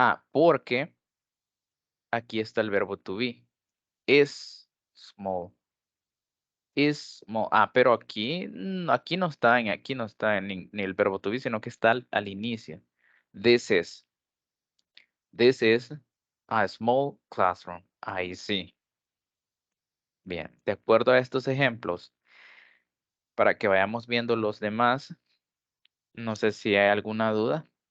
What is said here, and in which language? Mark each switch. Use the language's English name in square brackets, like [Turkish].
[Spanish] Porque aquí está el verbo to be. [English] Is small. Is small. [Spanish] Pero aquí no está ni el verbo to be, sino que está al inicio. [English] This is a small classroom. [Spanish] Ahí sí. Bien, de acuerdo a estos ejemplos, para que vayamos viendo los demás, no sé si hay alguna duda.